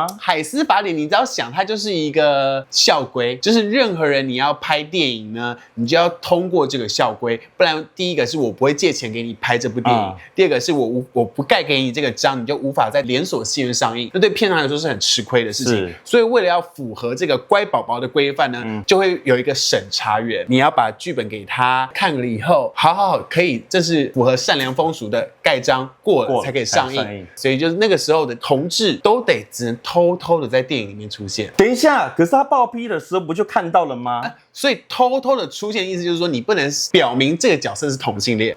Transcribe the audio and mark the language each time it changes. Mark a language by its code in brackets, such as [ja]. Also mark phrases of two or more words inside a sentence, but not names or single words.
[zh] 海斯法典，你只要想，它就是一個校規，就是任何人你要拍電影呢，你就要通過這個校規，不然第一個是我不會借錢給你拍這部電影，第二個是我不蓋給你這個章，你就無法在連鎖戲院上映，那對片商來說是很吃虧的事情。所以為了要符合這個乖寶寶的規範呢，就會有一個審查員，你要把劇本給他看了以後，好，可以。這是符合善良風俗的蓋章過了才可以上映，所以就是那個時候的同志都得只能偷偷的在電影裡面出現。等一下，可是他報批的時候不就看到了嗎？所以偷偷的出現的意思就是說，你不能表明這個角色是同性戀